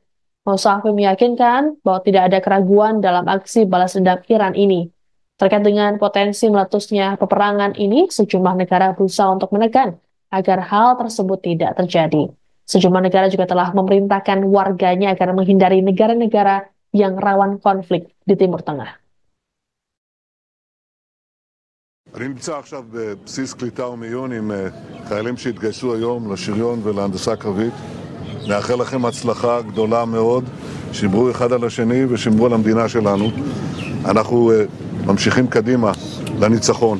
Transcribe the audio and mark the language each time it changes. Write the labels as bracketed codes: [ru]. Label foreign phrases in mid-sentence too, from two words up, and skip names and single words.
[id] Mousavi meyakinkan bahwa tidak ada keraguan dalam aksi balas dendam Iran ini. Terkait dengan potensi meletusnya peperangan ini, sejumlah negara berusaha untuk menekan agar hal tersebut tidak terjadi. Sejumlah negara juga telah memerintahkan warganya agar menghindari negara-negara yang rawan konflik di Timur Tengah. [he] אני נמצא עכשיו בבסיס קליטה ומיון עם חיילים שהתגייסו היום לשריון ולהנדסה קרבית. נאחל לכם הצלחה גדולה מאוד, שימרו אחד על השני ושימרו על המדינה שלנו. אנחנו ממשיכים קדימה לניצחון.